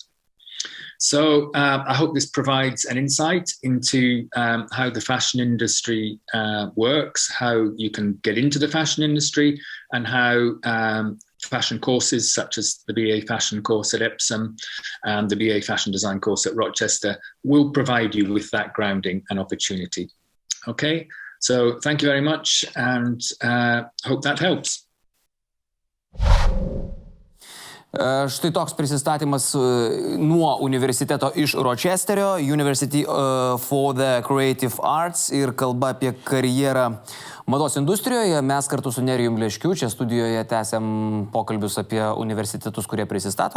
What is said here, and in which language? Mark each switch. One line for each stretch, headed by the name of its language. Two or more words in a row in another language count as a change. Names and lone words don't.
English: So I hope this provides an insight into how the fashion industry works, how you can get into the fashion industry, and how fashion courses such as the BA Fashion course at Epsom and the BA Fashion Design course at Rochester will provide you with that grounding and opportunity. Okay, so thank you very much, and hope that helps.
Lithuanian: Štai toks prisistatymas nuo universiteto iš Rochesterio, University for the Creative Arts, ir kalba apie karjerą mados industrijoje. Mes kartu su Nerijum Leškiu čia studijoje tęsiam pokalbius apie universitetus, kurie prisistato.